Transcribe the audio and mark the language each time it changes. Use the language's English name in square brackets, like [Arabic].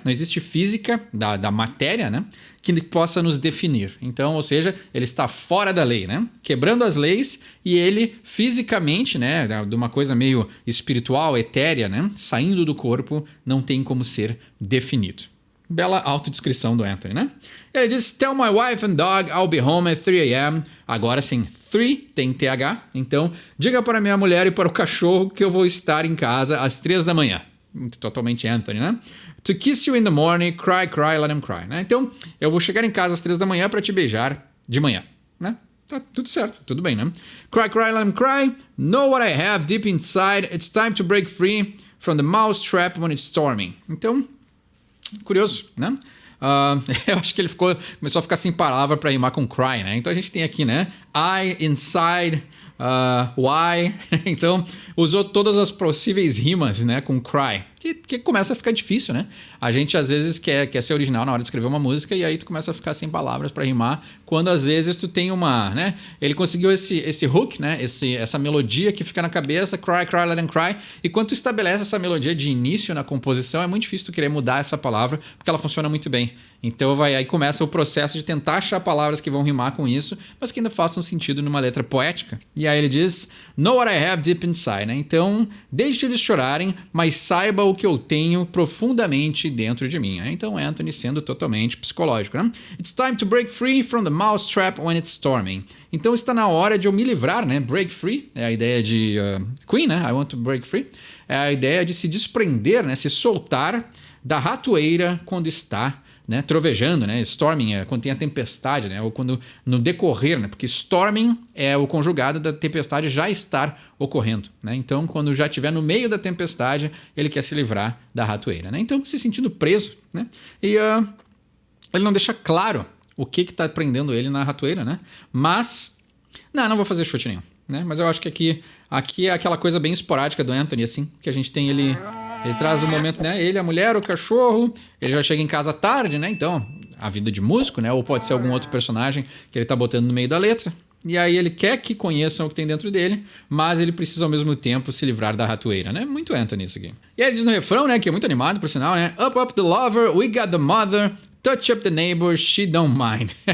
[Portuguese] Não existe física da matéria, né? Que possa nos definir. Então, ou seja, ele está fora da lei, né? Quebrando as leis e ele fisicamente, né? De uma coisa meio espiritual, etérea, né? Saindo do corpo, não tem como ser definido. Bela autodescrição do Anthony, né? Ele diz: [English] Tell my wife and dog I'll be home at 3 a.m. [Portuguese] Agora sim, 3 tem TH. Então, diga para minha mulher e para o cachorro que eu vou estar em casa às 3 da manhã. Totalmente Anthony, né? [English] To kiss you in the morning, cry, cry, let him cry. [Portuguese] Né? Então, eu vou chegar em casa às 3 da manhã para te beijar de manhã. Né? Tá tudo certo, tudo bem, né? [English] Cry, cry, let him cry. Know what I have deep inside. It's time to break free from the mouse trap when it's storming. [Portuguese] Então... Curioso, né? Eu acho que ele começou a ficar sem palavra para rimar com cry, né? Então a gente tem aqui, né? I, inside, why. Então usou todas as possíveis rimas, né? Com cry. Que começa a ficar difícil, né? A gente às vezes quer ser original na hora de escrever uma música e aí tu começa a ficar sem palavras para rimar, quando às vezes tu tem uma, né? Ele conseguiu esse hook, né? Essa melodia que fica na cabeça, [English] cry, cry, let him cry. [Portuguese] E quando tu estabelece essa melodia de início na composição, é muito difícil tu querer mudar essa palavra, porque ela funciona muito bem. Então aí começa o processo de tentar achar palavras que vão rimar com isso, mas que ainda façam sentido numa letra poética. E aí ele diz: [English] Know what I have deep inside, [Portuguese] né? Então, deixe eles chorarem, mas saiba o que eu tenho profundamente dentro de mim. Né? Então, Anthony sendo totalmente psicológico. Né? [English] It's time to break free from the mousetrap when it's storming. [Portuguese] Então, está na hora de eu me livrar, né? Break free é a ideia de Queen, né? [English] I want to break free. [Portuguese] É a ideia de se desprender, né? Se soltar da ratoeira quando está, né, trovejando, né? Storming é quando tem a tempestade, né? Ou quando no decorrer, né? Porque storming é o conjugado da tempestade já estar ocorrendo, né? Então, quando já estiver no meio da tempestade, ele quer se livrar da ratoeira, né? Então, se sentindo preso, né? E ele não deixa claro o que está prendendo ele na ratoeira, né? Mas não vou fazer chute nenhum, né? Mas eu acho que aqui é aquela coisa bem esporádica do Anthony, assim, que a gente tem ele traz o momento, né? Ele, a mulher, o cachorro, ele já chega em casa tarde, né? Então, a vida de músico, né? Ou pode ser algum outro personagem que ele tá botando no meio da letra. E aí ele quer que conheçam o que tem dentro dele, mas ele precisa ao mesmo tempo se livrar da ratoeira, né? Muito Anthony isso aqui. E aí ele diz no refrão, né? Que é muito animado, por sinal, né? [English] Up, up the lover, we got the mother, touch up the neighbor, she don't mind.